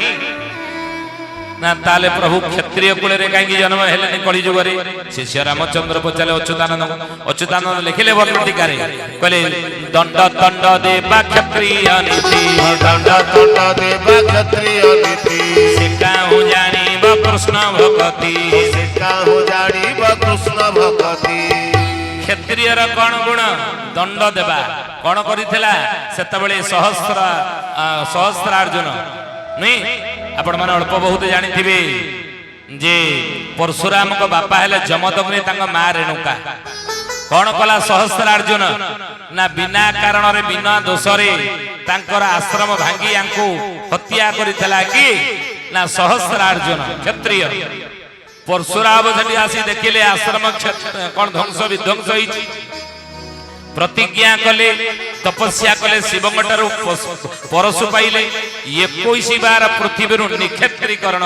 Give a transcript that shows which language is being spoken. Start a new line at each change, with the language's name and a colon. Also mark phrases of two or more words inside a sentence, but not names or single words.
Odia: ନା ତାହାଲେ ପ୍ରଭୁ କ୍ଷତ୍ରିୟ କୁଳ କାହିଁ ଜନ୍ମ ହେ କଳି ଯୁଗେ ଶିଷ୍ୟ ରାମଚନ୍ଦ୍ର ପଚାରେ ଅଚ୍ୟୁତାନନ୍ଦ ଲେଖିଲେ ବର୍ଣ୍ଣ ଟୀକାରେ କହିଲେ ଦଣ୍ଡ ତଣ୍ଡ ଦେବା କ୍ଷତ୍ରିୟ ନୀତି ଦଣ୍ଡ ତଣ୍ଡ ଦେବା କ୍ଷତ୍ରିୟ ନୀତି ସେ କାହୁଁ ଜାଣିବ କୃଷ୍ଣ ଭକ୍ତି ସେ କାହୁଁ ଜାଣିବ କୃଷ୍ଣ ଭକ୍ତି କ୍ଷତ୍ରିୟର କେଉଁ ଗୁଣ ଦଣ୍ଡ ଦେବା କିଏ କରିଥିଲା ସେତେବେଳେ ସହସ୍ରାର୍ଜୁନ ନାହିଁ ଆପଣ ମାନେ ଅଳ୍ପ ବହୁତ ଜାଣିଥିବେ ଯେ ପରଶୁରାମଙ୍କ ବାପା ହେଲେ ଯମଦଗ୍ନି ତାଙ୍କ ମା ରେଣୁକା କଣ କଲା ସହସ୍ରାର୍ଜୁନ ନା ବିନା କାରଣରେ ବିନା ଦୋଷରେ ତାଙ୍କର ଆଶ୍ରମ ଭାଙ୍ଗି ୟାଙ୍କୁ ହତ୍ୟା କରିଥିଲା କି ନା ସହସ୍ରାର୍ଜୁନ କ୍ଷତ୍ରିୟ ପରଶୁରାମ ସେଠି ଆସି ଦେଖିଲେ ଆଶ୍ରମ କଣ ଧ୍ୱଂସ ବିଧ୍ୱଂସ ହେଇଛି ପ୍ରତିଜ୍ଞା କଲେ ତପସ୍ୟା କଲେ ଶିବଙ୍କ ଠାରୁ ପରଶୁ ପାଇଲେ 21 ବାର ପୃଥିବୀରୁ ନିକ୍ଷେତ୍ରୀକରଣ